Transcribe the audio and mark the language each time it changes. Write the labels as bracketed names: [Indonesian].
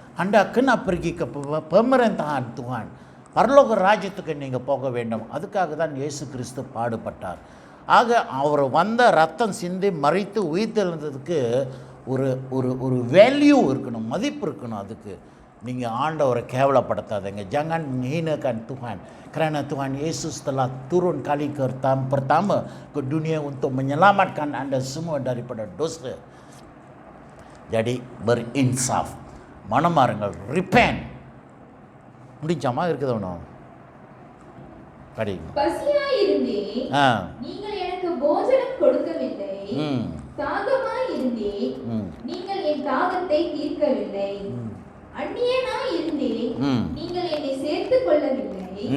[Malay] Anda kena pergi ke pemerintahan Tuhan, [Tamil] பரலோக ராஜ்யத்துக்கு நீங்கள் போக வேண்டும். அதுக்காக தான் இயேசு கிறிஸ்து பாடுபட்டார். ஆக அவர் வந்த ரத்தம் சிந்தி மறித்து உயிர்த்தெழுந்ததுக்கு ஒரு ஒரு ஒரு வேல்யூ இருக்கணும், மதிப்பு இருக்கணும். அதுக்கு நீங்கள் ஆண்டவரை கேவலப்படுத்தாதீங்க. [Malay] Jangan menghinakan Tuhan, kerana Tuhan Yesus telah turun kali pertama ke dunia untuk menyelamatkan anda semua daripada dosa. Jadi berinsaf, மனமாறுங்கள், repent. [Tamil] முடிஞ்சாமா இருக்குது ஒன்றும் படி. பசியாயிருந்தேன், நீங்கள் எனக்கு போஜனம் கொடுக்கவில்லை. தாகமாயிருந்தேன், நீங்கள் என் தாகத்தை தீர்க்கவில்லை. அந்நியனாயிருந்தேன், நீங்கள் என்னை சேர்த்துக் கொள்ளவில்லை.